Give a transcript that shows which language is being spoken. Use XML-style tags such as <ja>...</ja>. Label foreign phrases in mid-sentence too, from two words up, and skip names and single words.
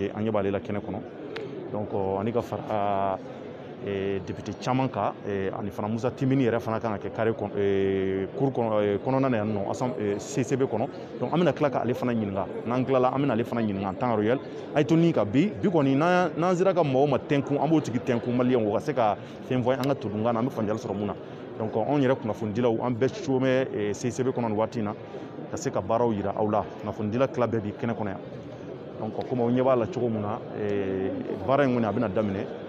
<bm>ye an ɲɛ b'ale la kɛnɛ kɔnɔ donc ani ka fara député caman kan ani fana Musa Timini yɛrɛ fana kan ka kɛ carré cour kɔnɔna na yan nɔ CCB kɔnɔ donc an bɛna tila ka ale fana ɲininka n'an tilala an bɛna ale fana ɲininka</bm> <fr>en temps réel</fr> <bm>a ye to ni ka bi kɔni n'an sera ka mɔgɔw ma tɛnkun an b'o tigi tɛnkun maliyɛnw o ka se ka fɛn fɔ an ka todunkan na an bɛ faamuyali sɔrɔ mun na donc anw yɛrɛ kunnafonidilaw an bɛɛ cogo bɛ CCB kɔnɔ nin waati in na ka se ka baaraw yira aw la kunnafonidila tila bɛɛ bi kɛnɛ kɔnɔ yan donc komi aw ɲɛ b'a la cogo min na baara in kɔni a bɛna daminɛ</bm>